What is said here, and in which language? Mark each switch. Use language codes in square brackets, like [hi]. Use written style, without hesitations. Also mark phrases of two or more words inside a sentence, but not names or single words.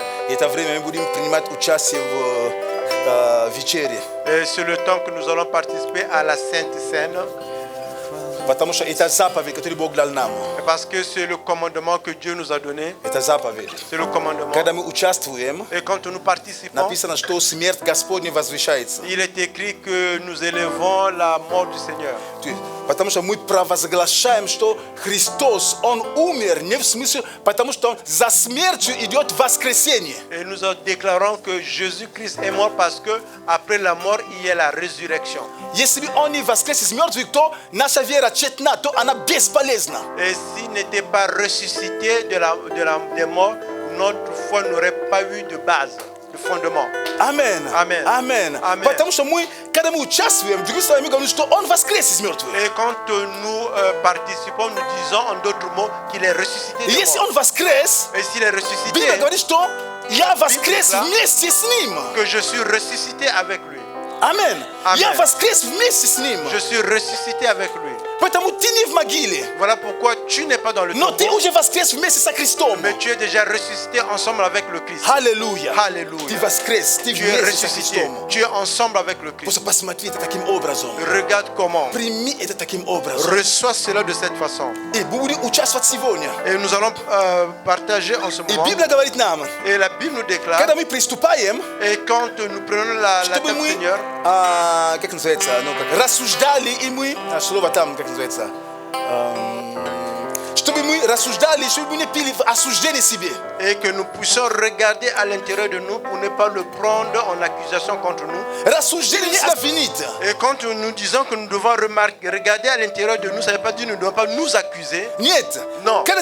[fr] Et c'est le temps que nous allons participer à la Sainte Seine. Parce que c'est le commandement que Dieu nous a donné. C'est le commandement. Et quand nous participons, il est écrit que nous élevons la mort du Seigneur. [ru] Потому что мы провозглашаем, что Христос, Он умер, не в смысле, потому что за смертью идет воскресение. [fr] Et nous déclarons que Jésus-Christ est mort parce que après la mort, il y a la résurrection. [ru] Если Он не воскрес из мертвых, то наша вера тщетна, то она бесполезна. [fr] Et s'il n'était pas ressuscité des morts, notre foi n'aurait pas eu de base, de fondement. Amen. Amen. Amen. Amen. [ru] Потому что мы, когда мы участвуем, другими словами говорим, что Он воскрес из мертвых. [fr] Et quand nous participons, nous disons en d'autres mots qu'il est ressuscité des morts. [ru] Если Он воскрес, [fr] et s'il est ressuscité, [ru] Библия говорит, что я воскрес вместе с Ним. [fr] Que je suis ressuscité avec lui. [ru] Amen. Я воскрес вместе с Ним. [fr] Je suis ressuscité avec lui. [ru] Поэтому ты не в могиле. [fr] Voilà pourquoi tu n'es pas dans le tombeau. [ru] Но ты уже воскрес вместе со Христом. [fr] Mais tu es déjà ressuscité ensemble avec le Christ. [ru] Аллилуйя. [fr] Alléluia. [ru] Ты воскрес, ты [fr] Tu es [ru] вместе со [fr] ressuscité. [ru] Христом. [fr] Tu es ensemble avec le Christ. [ru] Просто посмотри это таким образом. [fr] Regarde comment. [ru] Прими это таким образом. [fr] Reçois cela de cette façon. [ru] И будем участвовать сегодня. [fr] Et nous allons partager en ce moment. [ru] И Библия говорит нам, [fr] et la Bible nous déclare, [ru] когда мы приступаем, [fr] et quand nous prenons la table du Seigneur, [ru] как называется, рассуждали, и мы, слово там, как называется, чтобы [fr] Et que nous puissions regarder à l'intérieur de nous pour ne pas le prendre en accusation contre nous. Et quand nous disons que nous devons regarder à l'intérieur de nous, ça ne veut pas dire que nous ne devons pas nous accuser. Non.